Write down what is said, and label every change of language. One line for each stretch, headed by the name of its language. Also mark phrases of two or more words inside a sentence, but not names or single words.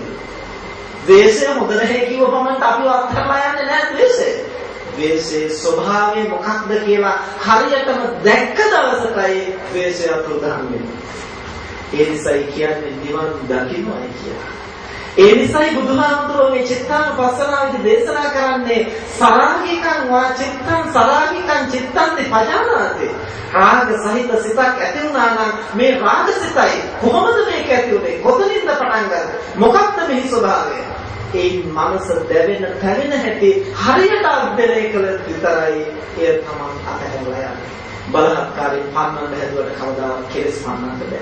Sinhala: ද්වේෂය හොඳ නැහැ කිව්ව පමණට අපි අත්හැරලා යන්නේ නැහැ ද්වේෂය. ද්වේෂයේ ස්වභාවය මොකක්ද කියලා හරියටම දැක්ක දවසටයි ද්වේෂය අතුරුදහන් වෙන්නේ. ඒ නිසායි කියන්නේ නිවන් දකින්නයි කියලා. ඒ නිසායි බුදුහාමුදුරුවෝ මේ චිත්තානුපස්සනාවේදී දේශනා කරන්නේ
Pali: සරාගිකං වා චිත්තං සරාගිකං චිත්තං පජානාති.
Sinhala: රාග සහිත සිතක් ඇති වුණා නම් මේ රාග සිතයි කොහොමද මේක ඇති උනේ? කොතනින්ද පටන් ගත්තේ? මොකක්ද මේ ස්වභාවය? ඒ මනස දැවෙන තැවෙන හැටි හරියට අධ්‍යයනය කළ විතරයි එය තමන් අතහැරලා යන්නේ. බලහත්කාරයෙන් පන්නන්න හැදුවට කවදාවත් කෙලෙස් පන්නන්න බැහැ.